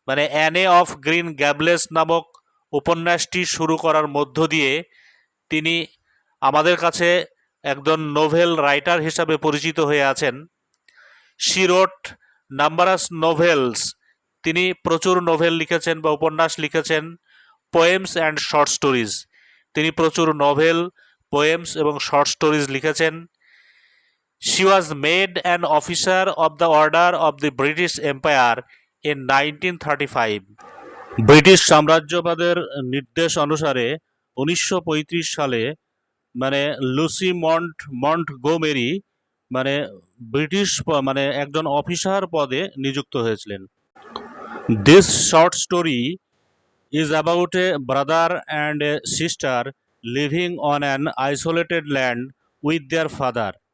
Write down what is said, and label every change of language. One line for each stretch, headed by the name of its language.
Bangla: অ্যানে of green গ্যাবলেস নামক উপন্যাসটি শুরু করার মধ্য দিয়ে তিনি আমাদের কাছে একজন নোভেল রাইটার হিসাবে পরিচিত হয়ে আছেন।
English: She wrote numerous novels.
Bangla: তিনি প্রচুর নোভেল লিখেছেন বা উপন্যাস লিখেছেন।
English: Poems and short stories.
Bangla: তিনি প্রচুর নোভেল, পোয়েমস এবং শর্ট স্টোরিজ লিখেছেন।
English: She was made an officer of the Order of the British Empire in 1935.
Bangla: British সাম্রাজ্যবাদের নির্দেশ অনুসারে 1935 সালে লুসি মন্টগোমেরি ব্রিটিশ একজন অফিসার পদে নিযুক্ত হয়েছিলেন।
English: This short story is about a brother and a sister living on an isolated land with their father.